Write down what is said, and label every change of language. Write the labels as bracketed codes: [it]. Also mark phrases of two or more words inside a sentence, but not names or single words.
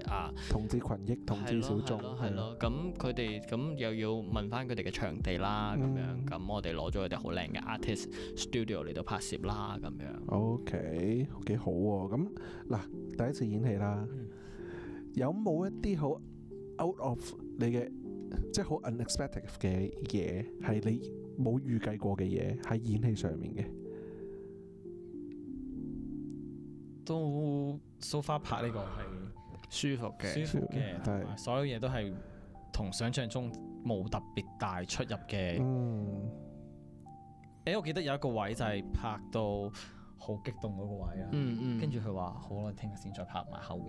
[yue] 同志群益、同志小眾，係咯，咁佢哋咁又要問翻佢哋嘅場地啦，咁樣，咁我哋攞咗佢哋好靚嘅 [en] artist studio [yue] 嚟到拍攝啦，咁樣。 OK， 幾好喎！咁嗱，第一次演戲啦，有冇一啲好 [en] out of [yue] 你嘅，即係好 unexpected 嘅嘢，係你冇預計過嘅嘢喺演戲上面嘅？都 [en] so far [yue] 拍呢個係舒服嘅，同埋所有嘢都係同想象中冇特別大出入嘅。我記得有一個位就係拍到好激動嗰個位啊，跟住佢話好啦，聽日先再拍埋後面。